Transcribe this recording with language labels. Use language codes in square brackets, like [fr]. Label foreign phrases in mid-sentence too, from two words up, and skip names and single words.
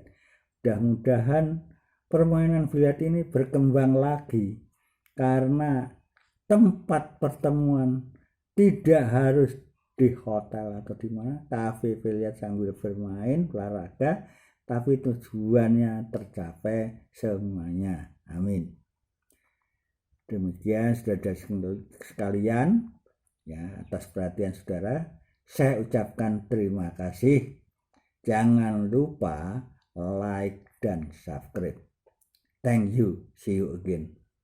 [id] Mudah-mudahan permainan biliar ini berkembang lagi, karena tempat pertemuan tidak harus di hotel atau di mana, kafe biliar sambil bermain olahraga, tapi tujuannya tercapai semuanya. Amin. Demikian saudara sekalian ya, atas perhatian saudara saya ucapkan terima kasih. Jangan lupa like dan subscribe. [en] Thank you. See you again.